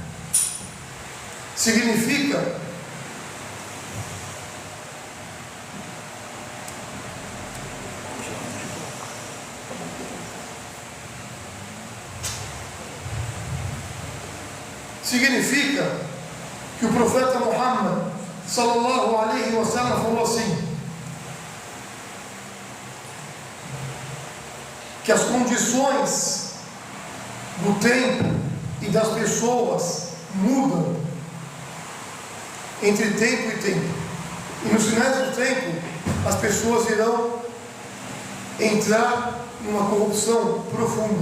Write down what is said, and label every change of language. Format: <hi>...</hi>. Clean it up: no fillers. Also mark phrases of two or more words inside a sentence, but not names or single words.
<pt>Significa que o profeta Muhammad</pt> <ar>صلى الله عليه وسلم</ar> <pt>falou assim, que as condições do tempo e das pessoas mudam entre tempo e tempo, e nos finais do tempo as pessoas irão entrar numa corrupção profunda.</pt>